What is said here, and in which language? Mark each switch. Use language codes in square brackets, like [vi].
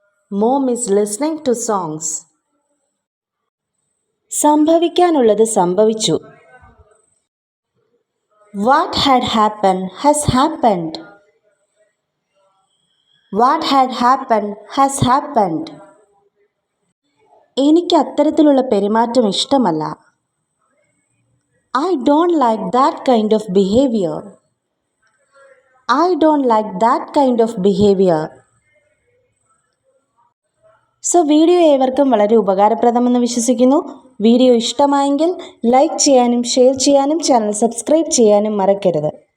[en] Mom is listening to songs. [ml] സംഭവിക്കാനുള്ളത് സംഭവിച്ചു. [en] What had happened has happened. What had happened has happened. [ml] എനിക്ക് അത്തരത്തിലുള്ള പെരുമാറ്റം ഇഷ്ടമല്ല. [en] I don't like that kind of behavior. I don't like that kind of behavior. [ml] So video ഏവർക്കും വളരെ ഉപകാരപ്രദമെന്ന് വിശ്വസിക്കുന്നു. Video ഇഷ്ടമായെങ്കിൽ like ചെയ്യാനും ഷെയർ ചെയ്യാനും ചാനൽ സബ്സ്ക്രൈബ് ചെയ്യാനും മറക്കരുത്.